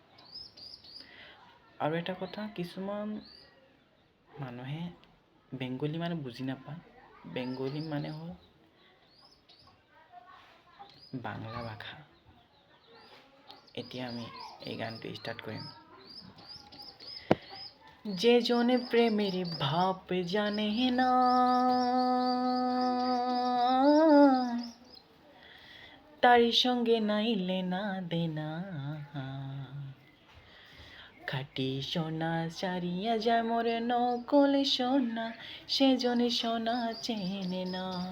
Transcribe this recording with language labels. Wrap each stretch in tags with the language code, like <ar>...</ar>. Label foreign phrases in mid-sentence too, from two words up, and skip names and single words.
<as>আৰু এটা কথা, কিছুমান মানুহে বেংগলী মানে বুজি নাপায়। বেংগলী মানে হ'ল বাংলা ভাষা। এতিয়া আমি এই গানটো ষ্টাৰ্ট কৰিম।</as> <bn>যে জনে প্রেমের ভাব জানে না, তার সঙ্গে নাই লেনা দেনা, খাটি সোনা সারিয়া যায় মোরে নকল সোনা, সেজনে সোনা চেনে না।</bn>